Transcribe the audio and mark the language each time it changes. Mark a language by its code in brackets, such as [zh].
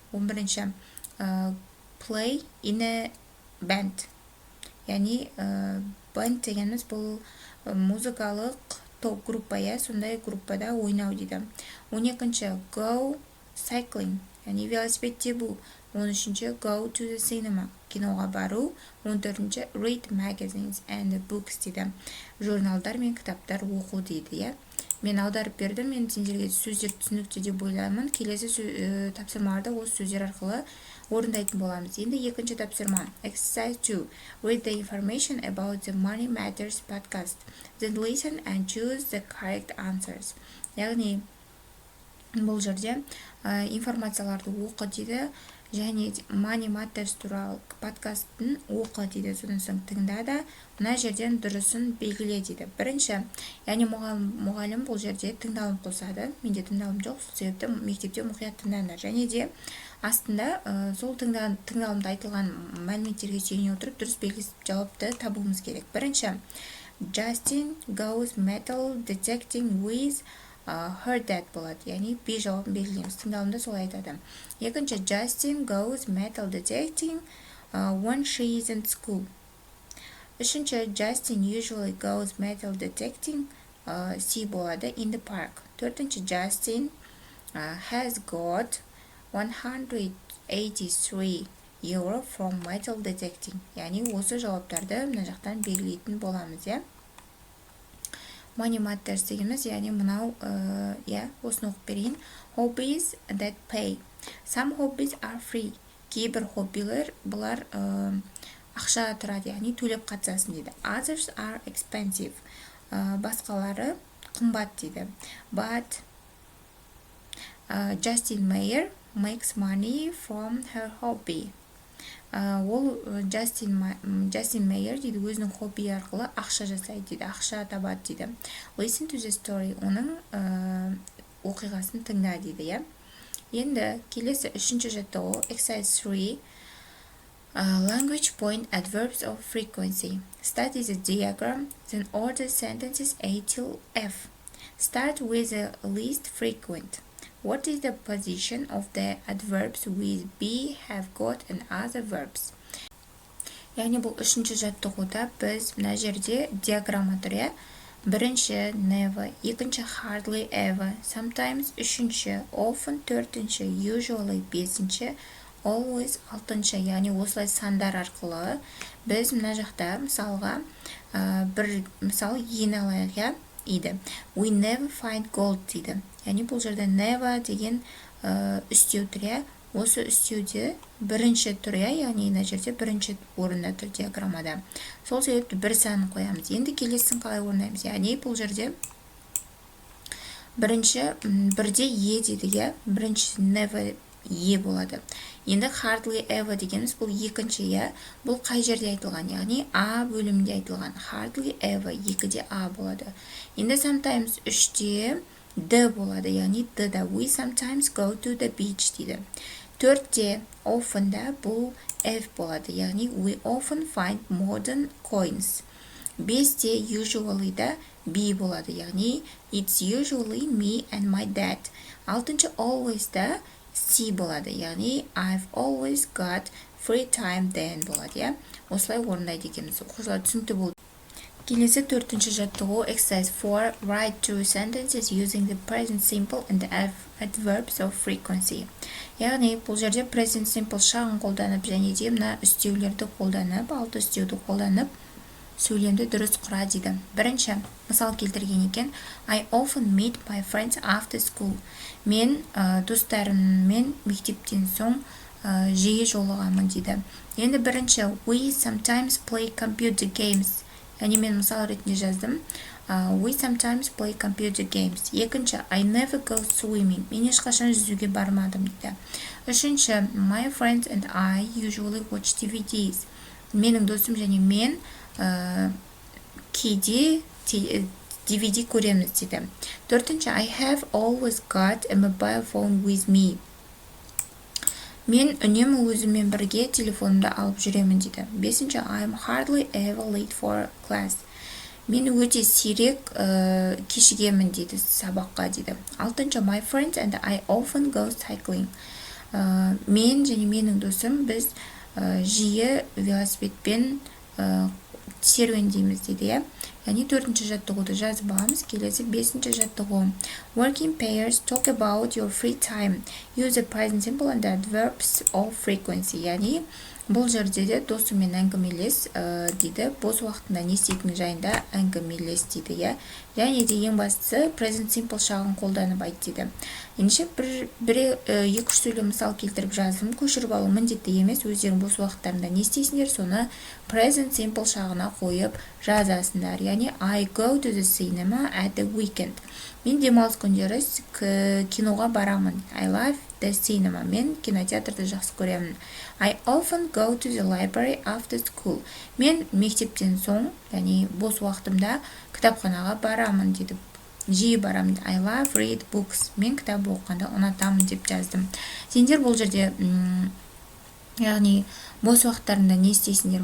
[kk] 11-ші [en] play in a band, [kk] яғни band дегеніміз бұл музыкалық топ группа, сондай группада ойнау дейді. 12-ші [en] go cycling, [kk] яғни велосипед тебу. [en] 13-ші go to the cinema, [kk] киноға бару. [en] 14-ші read magazines and books дейді. [kk] Журналдар мен кітаптар оқу дейді. Мен аударып бердім, мен сендерге сөздер түсінікті деп ойлаймын. Келесі тапсырмаларда осы сөздер арқылы орындайтын боламыз. Енді екінші тапсырма. [en] Exercise 2. Read the information about the Money Matters podcast. Then listen and choose the correct answers. [kk] Яғни бұл жерде информацияларды оқы дейді, және Money Matters туралы подкасттың оқы дейді. Содан соң тыңда да мына жерден дұрысын белгіле дейді. Бірінші, яғни мұғалім бұл жерде тыңдалым қосады. Менде тыңдалым жоқ, сол себепті мектепте мұқият тыңдаңдар. Және де астында сол тыңдалымда айтылған мәліметтерге сүйене отырып дұрыс белгілесіп жауапты табуымыз керек. [en] Бірінші, Justin goes metal detecting with her dad [kk] болады, яғни B жауабын белгілейміз. Тыңдалымда солай айтады. [en] Екінші, Justin goes metal detecting when she is in school. Үшінші, Justin usually goes metal detecting C болады, in the park. Төртінші, Justin has got 183 euro from metal detecting. [kk] Яғни осы жауаптарды мына жақтан белгілейтін боламыз, Money Matters дегеніміз, яғни мынау, осыны оқып берейін. [en] Hobbies that pay. Some hobbies are free. [kk] Кейбір хоббилер бұлар ақша тұрады, яғни төлеп қатысасың дейді. [en] Others are expensive. [kk] Басқалары қымбат дейді. [en] But Justin Mayer makes money from her hobby. [kk] Ол Justin Mayer дейді, өзінің хобби арқылы ақша жасайды дейді, ақша табады дейді. [en] Listen to the story, [kk] оның оқиғасын тыңда дейді. Енді келесі үшінші жаттығу [en] exercise 3. Language point adverbs of frequency. Study the diagram, then order sentences A till F. Start with the least frequent. What is the position of the adverbs with be, have got and other verbs? [kk] Яғни бұл үшінші жаттығуда біз мына жерде диаграмма тұр, Бірінші never, екінші hardly ever, sometimes үшінші, often төртінші, usually бесінші, always алтыншы, яғни осылай сандар арқылы біз мына жақта мысалға бір мысал ен алайық, еді. [en] We never find gold [kk] дейді. Яғни бұл жерде never деген үстеу тұр, иә. Осы үстеуде бірінші тұр, иә, яғни мына жерде бірінші орында тұр диаграммада. Сол себепті бір санын қоямыз. Енді келесін қалай орындаймыз? Яғни бұл жерде бірінші бірде е дейді, иә. Бірінші never е болады. Енді hardly ever дегеніміз бұл екінші, иә. Бұл қай жерде айтылған? Яғни а бөлімінде айтылған. Hardly ever екіде а болады. Енді sometimes үште д болады, яғни д-да. [en] We sometimes go to the beach [kk] дейді. Төртте [en] often [kk] да бұл f болады, яғни [en] we often find modern coins. [kk] Бесте [en] usually [kk] да b болады, яғни [en] it's usually me and my dad. [kk] Алтыншы [en] always [kk] да c болады, яғни [en] I've always got free time then [kk] болады, иә. Осылай орындайды екенбіз. Оқушылар түсінікті болды. Келесі төртінші жаттығу [en] exercise 4. Write two sentences using the present simple and the adverbs of frequency. [kk] Яғни бұл жерде present simple шағын қолданып және де мына үстеулерді қолданып, алты үстеуді қолданып сөйлемді дұрыс құра дейді. Бірінші мысал келтірген екен. [en] I often meet my friends after school. [kk] Мен достарыммен мектептен соң жиі жолығамын дейді. Енді бірінші [en] we sometimes play computer games. [kk] Яғни мен мысал ретінде жаздым. [en] We sometimes play computer games. [kk] Екінші, [en] I never go swimming. [kk] Мен ешқашан жүзуге бармадым дейді. [en] Үшінші, my friends and I usually watch DVDs. [kk] Менің досым және мен кейде DVD көреміз дейді. [en] Төртінші, I have always got a mobile phone with me. [kk] Мен үнемі өзіммен бірге телефонымды алып жүремін дейді. [en] Бесінші, I'm hardly ever late for class. [kk] Мен өте сирек кешігемін дейді сабаққа дейді. [en] Алтыншы, my friends and I often go cycling. [kk] Мен және менің досым біз жиі велосипедпен серуендейміз дейді, иә. Яғни төртінші жаттығуды жазып аламыз. Келесі бесінші жаттығу. [en] Working pairs talk about your free time. Use the present simple and the adverbs of frequency. [kk] Яғни бұл жерде де досымен әңгімелес дейді. Бос уақытында не істейтіні жайында әңгімелес дейді, иә. Және де ең бастысы present simple шағын қолданып айт дейді. Ендеше екі-үш сөйлем мысал келтіріп жаздым. Көшіріп алу міндетті емес. Өздерің бос уақыттарында не істейсіңдер, соны present simple шағына қойып жазасыңдар. [en] Яғни I go to the cinema at the weekend. [kk] Мен демалыс күндері киноға барамын. [en] I love the cinema. [kk] Мен кинотеатрды жақсы көремін. [en] I often go to the library after school. [kk] Мен мектептен соң, яғни бос уақытымда кітапханаға барамын дейді. Жиі барамын. [en] I love read books. [kk] Мен кітап оқығанды ұнатамын деп жаздым. Сендер бұл жерде яғни бос уақыттарында не істейсіңдер?